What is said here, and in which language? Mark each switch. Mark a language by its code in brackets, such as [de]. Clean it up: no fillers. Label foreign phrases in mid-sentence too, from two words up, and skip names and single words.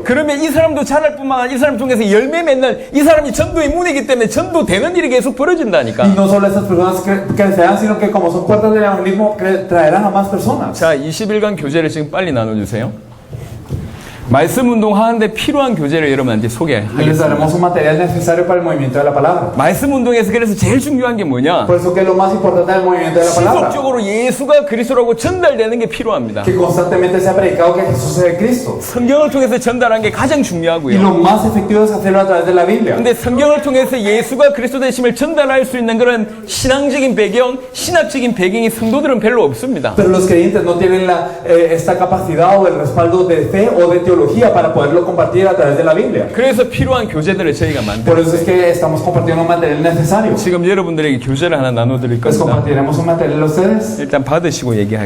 [ko] 그러면 이 사람도 자랄 뿐만 아니라 이 사람 통해서 열매 맺는 이 사람이 전도의 문이기 때문에 전도되는 일이 계속 [es] Y [ko] 벌어진다니까. [es] no solo estas personas crecerán, sino que como son puertas del evangelismo, traerán a más personas. [ko] 자, 21강 교재를 지금 빨리 나눠주세요. 말씀 운동 하는데 필요한 교재를 여러분한테 [es] Y les [ko] 소개하겠습니다. [es] daremos un material necesario para el movimiento de la palabra. [ko] 말씀 운동에서 그래서 제일 중요한 게 뭐냐? [es] Por eso que lo más importante del movimiento de la palabra, [ko] 지속적으로 예수가 그리스도라고 전달되는 게 필요합니다. [es] que constantemente se ha predicado que Jesús es el Cristo. [ko] 성경을 통해서 전달하는 게 가장 [es] Y [ko] 중요하고요. [es] lo más efectivo es hacerlo a través de la Biblia. [ko] 근데 성경을 통해서 예수가 그리스도 되심을 전달할 수 있는 그런 신앙적인 배경, 신학적인 배경이 성도들은 별로 없습니다. [es] Pero los creyentes no tienen esta capacidad o el respaldo de fe o de teología para poderlo compartir a través de la Biblia. [ko] 그래서 필요한 교재들을 저희가 [es] Por eso es [ko] 만들었어요. [es] que estamos compartiendo un material necesario. [ko] 지금 여러분들에게 교재를 하나 나눠드릴 [es] Pues [ko] 겁니다. [es] compartiremos un material a ustedes. [ko] 일단 받으시고 [es] Por [ko] 얘기하겠습니다.